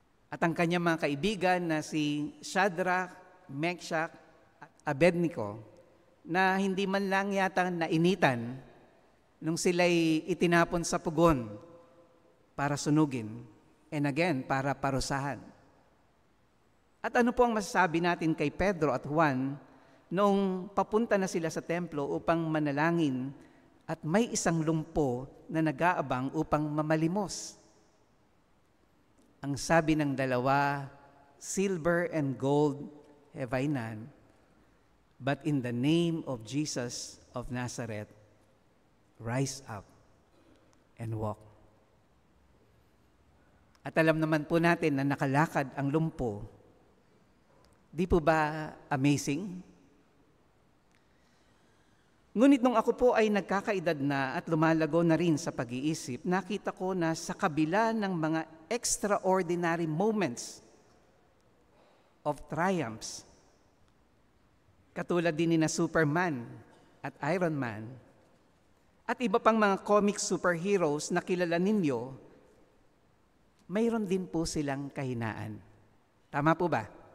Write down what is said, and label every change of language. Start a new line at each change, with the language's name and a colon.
Filipino: At ang kanyang mga kaibigan na si Shadrach, Meshach, Abednego, na hindi man lang yata nainitan nung sila'y itinapon sa pugon para sunugin,
English: and again,
Filipino: para parusahan. At ano po ang masasabi natin kay Pedro at Juan noong papunta na sila sa templo upang manalangin at may isang lumpo na nag-aabang upang mamalimos? Ang sabi ng dalawa,
English: "Silver and gold have I none, but in the name of Jesus of Nazareth, rise up and walk."
Filipino: At alam naman po natin na nakalakad ang lumpo. Di po ba amazing? Ngunit nung ako po ay nagkakaedad na at lumalago na rin sa pag-iisip, nakita ko na sa kabila ng mga
English: extraordinary moments of triumphs,
Filipino: katulad din ni na Superman at Iron Man, at iba pang mga comic superheroes na kilala ninyo, mayroon din po silang kahinaan. Tama po ba?